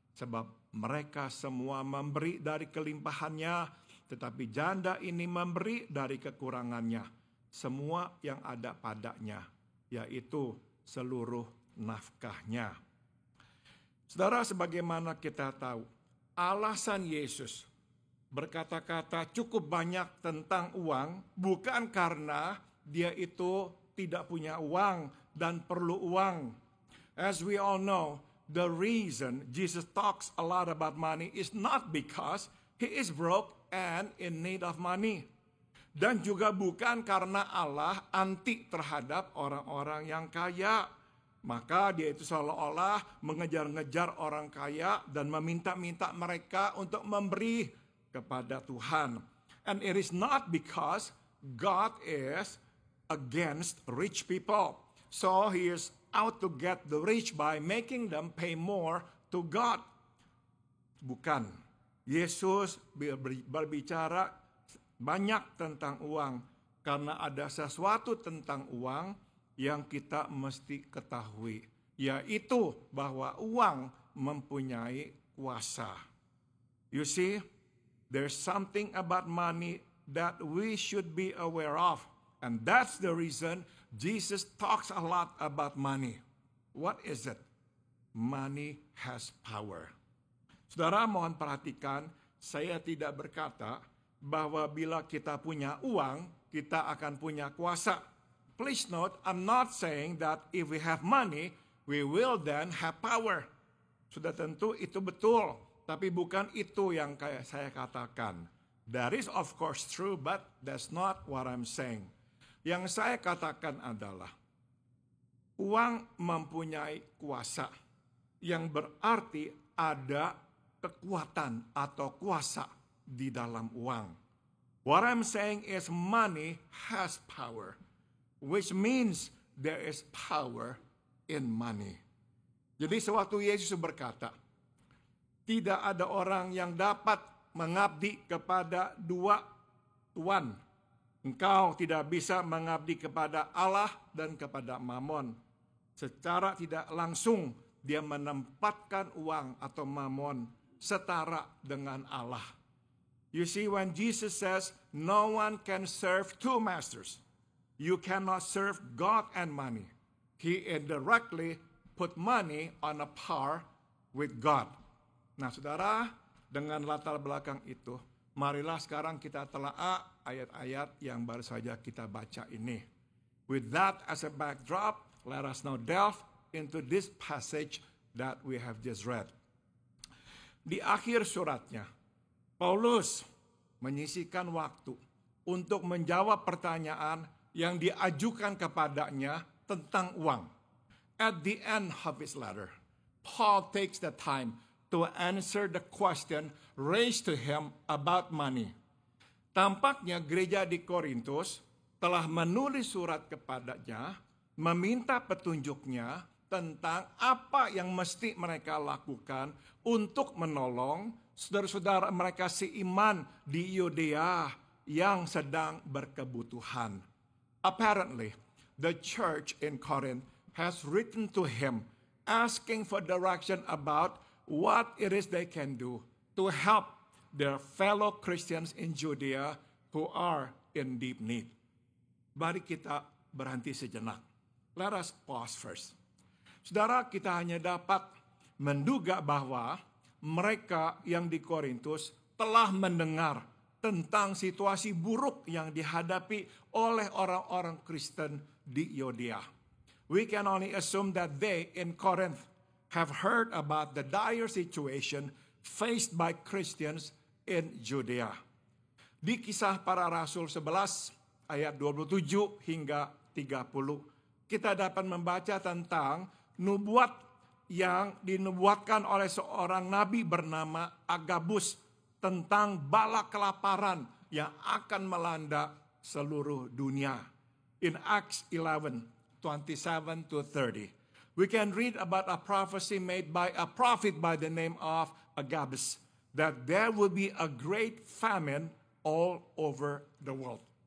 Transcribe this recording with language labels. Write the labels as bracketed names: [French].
[Indonesian] Sebab mereka semua memberi dari kelimpahannya, tetapi janda ini memberi dari kekurangannya, semua yang ada padanya, yaitu seluruh nafkahnya. Saudara, sebagaimana kita tahu, alasan Yesus berkata-kata cukup banyak tentang uang bukan karena dia itu tidak punya uang dan perlu uang. [English] As we all know, the reason Jesus talks a lot about money is not because he is broke and in need of money. [Indonesian] Dan juga bukan karena Allah anti terhadap orang-orang yang kaya. Maka dia itu seolah-olah mengejar-ngejar orang kaya dan meminta-minta mereka untuk memberi kepada Tuhan. [English] And it is not because God is against rich people. So he is out to get the rich by making them pay more to God. [Indonesian] Bukan. Yesus berbicara banyak tentang uang karena ada sesuatu tentang uang yang kita mesti ketahui, yaitu bahwa uang mempunyai kuasa. [English] You see, there's something about money that we should be aware of. And that's the reason Jesus talks a lot about money. What is it? Money has power. [Indonesian] Saudara, mohon perhatikan, saya tidak berkata bahwa bila kita punya uang, kita akan punya kuasa. [English] Please note, I'm not saying that if we have money, we will then have power. [Indonesian] Sudah tentu itu betul, tapi bukan itu yang saya katakan. [English] That is of course true, but that's not what I'm saying. [Indonesian] Yang saya katakan adalah, uang mempunyai kuasa, yang berarti ada kekuatan atau kuasa di dalam uang. [English] What I'm saying is money has power, which means there is power in money. [Indonesian] Jadi sewaktu Yesus berkata, tidak ada orang yang dapat mengabdi kepada 2 tuan. Engkau tidak bisa mengabdi kepada Allah dan kepada Mamon. Secara tidak langsung dia menempatkan uang atau Mamon setara dengan Allah. [English] You see, when Jesus says, no one can serve 2 masters. You cannot serve God and money. He indirectly put money on a par with God. [Indonesian] Nah, saudara, dengan latar belakang itu, marilah sekarang kita telaah ayat-ayat yang baru saja kita baca ini. [English] With that as a backdrop, let us now delve into this passage that we have just read. [Indonesian] Di akhir suratnya, Paulus menyisihkan waktu untuk menjawab pertanyaan yang diajukan kepadanya tentang uang. [English] At the end of his letter, Paul takes the time to answer the question raised to him about money. [Indonesian] Tampaknya gereja di Korintus telah menulis surat kepadanya, meminta petunjuknya tentang apa yang mesti mereka lakukan untuk menolong saudara-saudara mereka seiman di Yudea yang sedang berkebutuhan. [English] Apparently, the church in Corinth has written to him asking for direction about what it is they can do to help their fellow Christians in Judea who are in deep need. [Indonesian] Mari kita berhenti sejenak. [English] Let us pause first. [Indonesian] Saudara, kita hanya dapat menduga bahwa mereka yang di Korintus telah mendengar tentang situasi buruk yang dihadapi oleh orang-orang Kristen di Yudea. [English] We can only assume that they in Corinth have heard about the dire situation faced by Christians in Judea. [Indonesian] Di Kisah Para Rasul 11 ayat 27 hingga 30, kita dapat membaca tentang nubuat yang dinubuatkan oleh seorang nabi bernama Agabus tentang bala kelaparan yang akan melanda seluruh dunia. [English] In Acts 11:27 to 30, we can read about a prophecy made by a prophet by the name of Agabus, that there will be a great famine all over the world.